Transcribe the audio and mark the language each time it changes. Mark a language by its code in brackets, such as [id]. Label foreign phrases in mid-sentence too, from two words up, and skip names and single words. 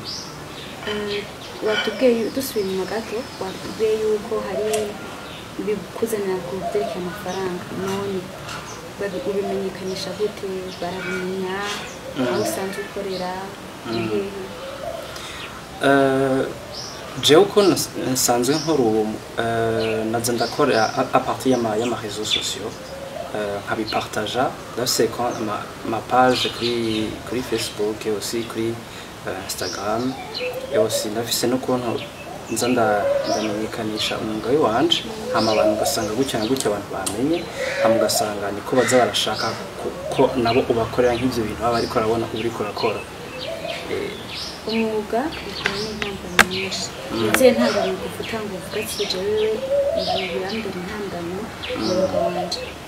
[rn] watubwiye dusubiye inyuma gato watubwiye yuko hari bikuzanira ku byerekeye amafaranga none ubimenyekanisha gute barabimenya aho usanzwe ukorera jewe uko nsanzwe nkora ubu naza ndakorera [fr] à partir [rn] y'ama réseaux sociaux nkabipartaja ndafise ma page kuri Facebook [fr] et aussi [rn] kuri Instagram [fr] et aussi [rn] ndafise no kuntu nza ndamenyekanisha umwuga wanje hama abantu ugasanga gutya abantu bamenye hama ugasanga niko baza barashaka ko nabo ubakorera nk'ivyo bintu baba ariko arabona uri kurakora umwuga ukora n'intambwe nyinshi ndetse ntambwe gufuta ngo uvuga kije wewe birambira intambwe umwuga wanje